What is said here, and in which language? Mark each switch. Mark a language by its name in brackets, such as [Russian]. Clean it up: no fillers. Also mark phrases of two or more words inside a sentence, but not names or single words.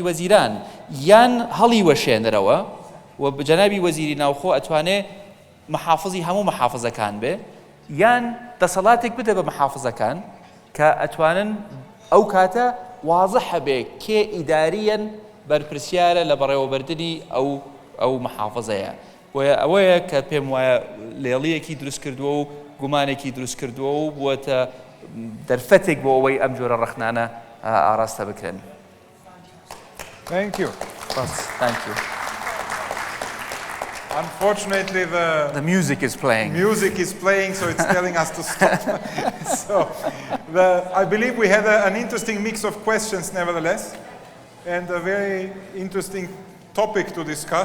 [Central Kurdish] وەزیران یان هەڵی وەشێنرەوە و جەنابی وەزیری ناوخۆ ئەتوانێ محافظی هەموو محافظەکان بێ یان دەسەڵاتێک بدە بە محافظەکان کە ئەتوانن ئەو کاتە واضحە بێ کێ ئیداریەن بەرپرسیارە لە بەڕێوەبردننی ئەو محافظەیە ئەوەیە کە پێم وایە لێڵیەکی دروست کردووە و گومانێکی دروست کردووە و بووەتە دەرفەتێک بۆ ئەوەی ئەم جۆرە ڕەخنانە ئاراستە بکرێن. [English] Thank you. Thank you. Unfortunately, The music is playing. So it's telling us to stop. So I believe we had an interesting mix of questions nevertheless, and a very interesting topic to discuss.